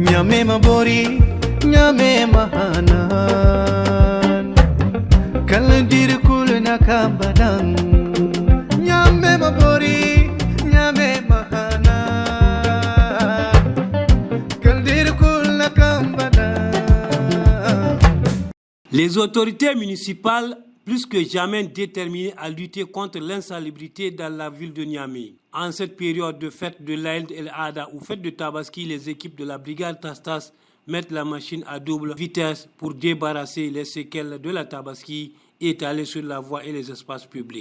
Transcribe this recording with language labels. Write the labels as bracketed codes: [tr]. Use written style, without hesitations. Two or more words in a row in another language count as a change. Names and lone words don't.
[fr] Mema bori nyame mahanan kalandir kul nakabadang nyame mabori nyame mahanan kalandir kul nakabadang. Les autorités municipales, plus que jamais déterminées à lutter contre l'insalubrité dans la ville de Niamey. En cette période de fête de l'Aïd el-Adha ou fête de Tabaski, les équipes de la brigade Tastas mettent la machine à double vitesse pour débarrasser les séquelles de la Tabaski étalées sur la voie et les espaces publics.